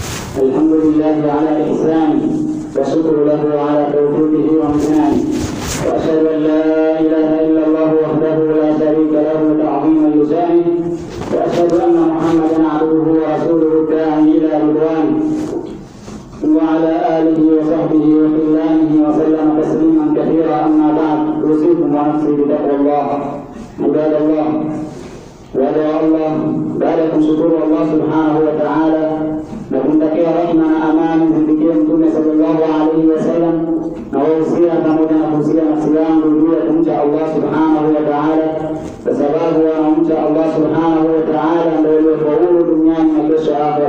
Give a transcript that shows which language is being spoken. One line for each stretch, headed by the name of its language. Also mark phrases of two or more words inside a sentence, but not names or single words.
Arabic: الحمد لله على إحسانه وشكر له على توفيقه وامتنانه، وأشهد أن لا إله إلا الله وحده لا شريك له تعظيما لشانه، وأشهد أن محمدا عبده ورسوله الداعي إلى رضوانه وعلى آله وصحبه وخلانه وسلم تسليما كثيرا. أما بعد، أوصيكم ونفسي بتقوى الله. عباد الله،
Swahili: wada Allah, baada ya kumshukuru Allah
Arabic: سبحانه وتعالى
Swahili: na kumtakia rehema na amani zimfikie Mtume
Arabic: صلى الله عليه وسلم,
Swahili: na wahusia pamoja na kuhusia nafsi yangu juu ya kumcha Allah
Arabic: سبحانه وتعالى,
Swahili: kwa sababu wanamcha Allah
Arabic: سبحانه وتعالى
Swahili: ndio waliofaulu duniani na kesho akhera.